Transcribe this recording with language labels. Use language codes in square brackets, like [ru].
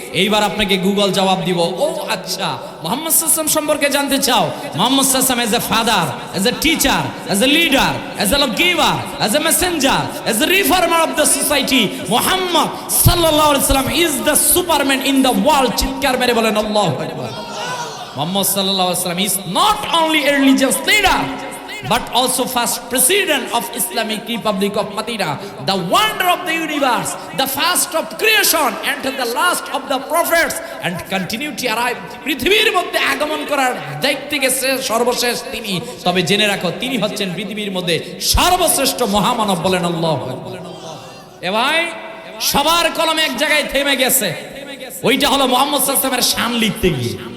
[bn] এইবার আপনাকে গুগল জবাব দিব, ও আচ্ছা, মুহাম্মদ সাল্লাল্লাহু আলাইহি ওয়াসাল্লাম সম্পর্কে জানতে চাও? [en] Muhammad সাল্লাল্লাহু আলাইহি ওয়াসাল্লাম as a father, as a teacher, as a leader, as a giver, as a messenger, as a reformer of the society, Muhammad সাল্লাল্লাহু আলাইহি ওয়াসাল্লাম is the superman in the world. [bn] চিৎকার মেরে বলেন আল্লাহু আকবার। [en] Muhammad সাল্লাল্লাহু আলাইহি ওয়াসাল্লাম is not only a religious leader but also first president of Islamic Republic of Medina, the wonder of the universe, the first of creation and the last of the prophets, and continue to arrive. [bn] পৃথিবীর মধ্যে আগমন করার দায়িত্বে গেছে সর্বশেষ তিনি। তবে জেনে রাখো, তিনি হচ্ছেন পৃথিবীর মধ্যে সর্বশ্রেষ্ঠ মহামানব। বলেন আল্লাহু আকবার। এ ভাই, সবার কলমে এক জায়গায় থেমে গেছে, ওইটা হলো মুহাম্মদ সাল্লাল্লাহু আলাইহি ওয়াসাল্লামের শান লিখতে গিয়ে।